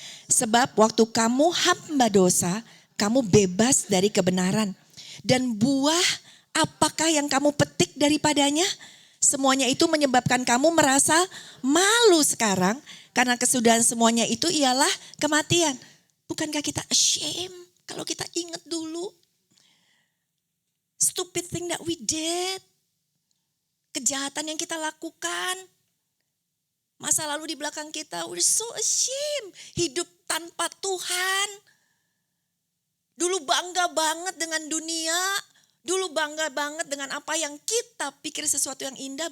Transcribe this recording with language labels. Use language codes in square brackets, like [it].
[id] Sebab waktu kamu hamba dosa, kamu bebas dari kebenaran. Dan buah apakah yang kamu petik daripadanya? Semuanya itu menyebabkan kamu merasa malu sekarang. Karena kesudahan semuanya itu ialah kematian. Bukankah kita [en] ashamed [id] kalau kita ingat dulu? [en] Stupid thing that we did. [id] Kejahatan yang kita lakukan. Masa lalu di belakang kita, [en] we're so ashamed. [id] Hidup tanpa Tuhan. Dulu bangga banget dengan dunia. Dulu bangga banget dengan apa yang kita pikir sesuatu yang indah.